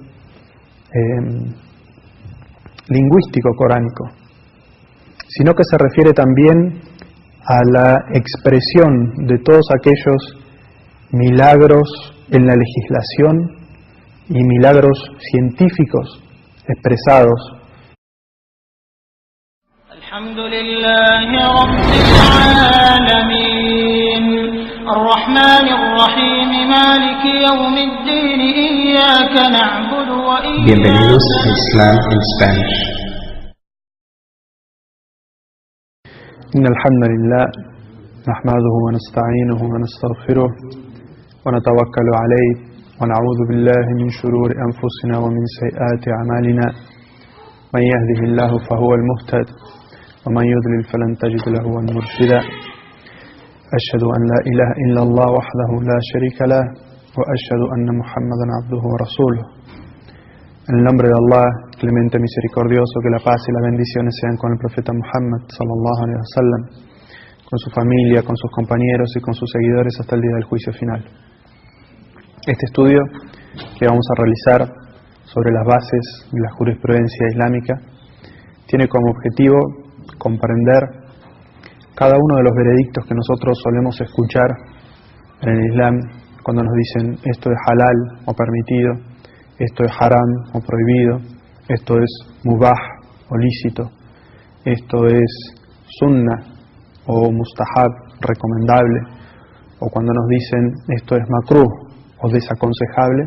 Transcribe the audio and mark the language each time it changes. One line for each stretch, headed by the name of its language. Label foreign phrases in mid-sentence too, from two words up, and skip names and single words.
Spanish: lingüístico coránico, sino que se refiere también a la expresión de todos aquellos milagros en la legislación y milagros científicos expresados.
Arabic: الحمد لله رب العالمين، الرحمن الرحيم، مالك يوم الدين، إياك نعبد وإياك.
Spanish: Bienvenidos a Islam en Spanish.
Arabic: إن الحمد لله نحمده ونستعينه ونستغفره ونتوكل عليه ونعوذ بالله من شرور أنفسنا ومن سيئات أعمالنا. من يهده الله فهو المهتد ومن يضلل فلن تجد له وليا مرشدا. أشهد أن لا إله إلا الله وحده لا شريك له وأشهد أن محمدا عبده ورسوله.
Spanish: En el nombre de Allah, clemente misericordioso, que la paz y las bendiciones sean con el profeta Muhammad
Arabic: صلى الله عليه وسلم,
Spanish: con su familia, con sus compañeros y con sus seguidores hasta el día del juicio final. Este estudio que vamos a realizar sobre las bases de la jurisprudencia islámica tiene como objetivo comprender cada uno de los veredictos que nosotros solemos escuchar en el Islam cuando nos dicen esto es halal o permitido, esto es haram o prohibido, esto es mubah o lícito, esto es sunnah o mustahab, recomendable, o cuando nos dicen esto es makruh o desaconsejable.